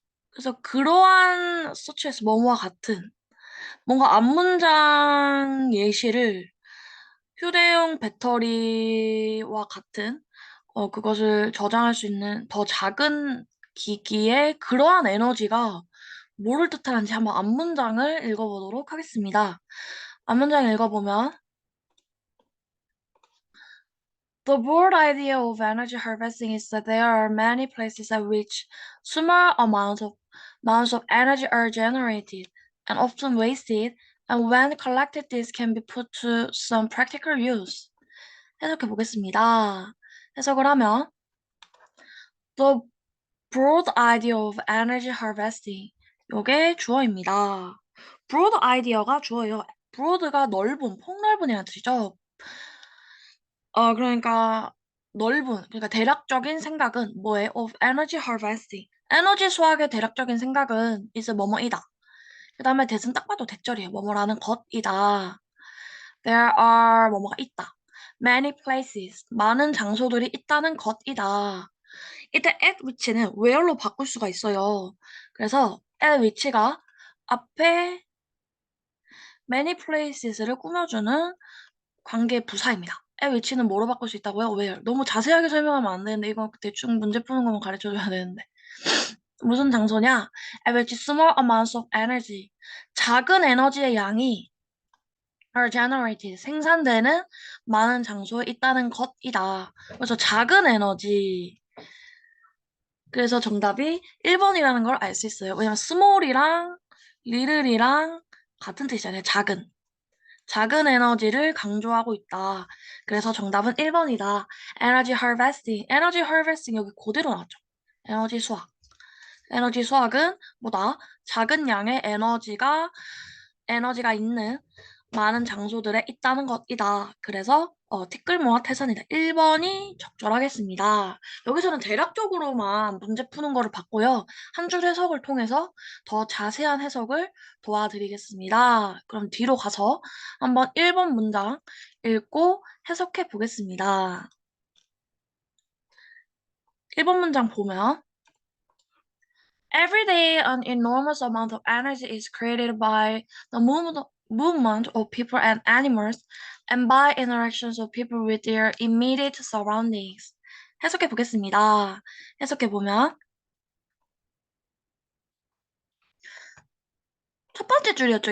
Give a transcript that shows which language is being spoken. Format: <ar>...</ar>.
<ko>그래서 그러한 서치에서 뭐뭐와 같은 뭔가 앞문장 예시를 휴대용 배터리와 같은 그것을 저장할 수 있는 더 작은 기기에 그러한 에너지가 뭐를 뜻하는지 한번 앞문장을 읽어보도록 하겠습니다.</ko> <en>앞문장 읽어보면 The broad idea of energy harvesting is that there are many places at which small amounts of energy are generated and often wasted, and when collected, this can be put to some practical use.</en> <ko>해석해 보겠습니다. 해석을 하면</ko> <en>The broad idea of energy harvesting.</en> <ko>요게 주어입니다. broad idea가 주어예요. broad가 넓은, 폭넓은이라는 뜻이죠. 그러니까 그러니까 대략적인 생각은 뭐에</ko> <en>of energy harvesting.</en> <ko>에너지 수학의 대략적인 생각은 is 뭐뭐이다. 그 다음에 대신 딱 봐도 대절이에요. 뭐뭐라는 것이다. There are 뭐뭐가 있다.</ko> <en>Many places.</en> <ko>많은 장소들이 있다는 것이다. 이때 at 위치는 where로 바꿀 수가 있어요. 그래서 at 위치가 앞에</ko> <en>many places</en> <ko>를 꾸며주는 관계 부사입니다. 의 위치는 뭐로 바꿀 수 있다고요?</ko> <en>where.</en> <ko>너무 자세하게 설명하면 안 되는데 이거 대충 문제 푸는 것만 가르쳐줘야 되는데. 무슨 장소냐?</ko> <en>At which small amounts of energy.</en> <ko>작은 에너지의 양이</ko> <en>are generated.</en> <ko>생산되는 많은 장소에 있다는 것이다. 그래서 작은 에너지. 그래서 정답이 1번이라는 걸 알 수 있어요. 왜냐면 small이랑 little이랑 같은 뜻이잖아요. 작은. 작은 에너지를 강조하고 있다. 그래서 정답은 1번이다. 에너지 harvesting. 에너지 harvesting 여기 그대로 나왔죠. 에너지 수학. 에너지 수학은 뭐다? 작은 양의 에너지가 있는 많은 장소들에 있다는 것이다. 그래서 티끌모아 태산이다. 1번이 적절하겠습니다. 여기서는 대략적으로만 문제 푸는 거를 봤고요. 한 줄 해석을 통해서 더 자세한 해석을 도와드리겠습니다. 그럼 뒤로 가서 한번 1번 문장 읽고 해석해 보겠습니다. 1번 문장 보면</ko> <en>Every day, an enormous amount of energy is created by the movement of people and animals, and by interactions of people with their immediate surroundings.</en> <ko>해석해 보겠습니다. 해석해 보면 첫 번째 줄이었죠.</ko>